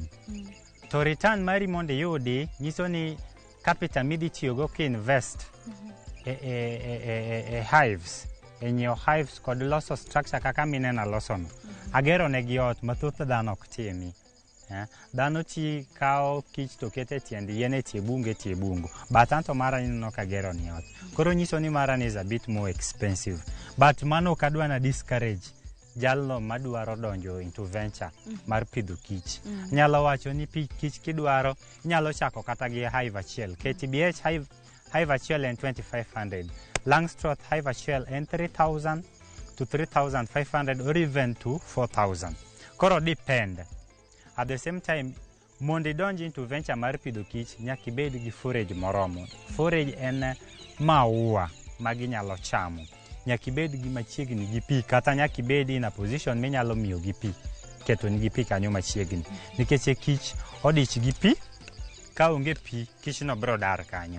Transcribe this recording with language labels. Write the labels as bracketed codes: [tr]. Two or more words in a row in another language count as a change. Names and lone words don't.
[luo] To return mari mondo yudi nyiso ni capital midhi tiyogo ki-invest e hives, e nyiewo hives kod loso structure kaka minena losono. Agero negi ot mathoth dhano ok timi. Dhano ti kao kich to kete tiend yien e tie bungu. But anto mara nino ka gero ni ot. Koro nyiso ni mara [en] is a bit more expensive. [luo] But mano kadwa na discourage jalno madwaro donjo [en] into venture [luo] mar pidho kich. Nyalo wacho ni kich kidwaro, nyalo chako kata gi hive achiel. KTBH hive achiel en 2500. Langstroth hive achiel en 3000 to 3500 [en] or even to [luo] 4000. [en] Koro depend. At the same time, [luo] mondo idonji [en] into venture [luo] mar pidho kich, nyaka ibed gi forage moromo. Forage en maua ma ginyalo chamo. Nyaka ibed gi machiegni gi pi, kata nyaka ibed [en] in a position [luo] minyalo miyo gi pi, keto ni gi pi kanyo machiegni. Nikech kich odich gi pi, ka onge pi, kich no bro dar kanyo.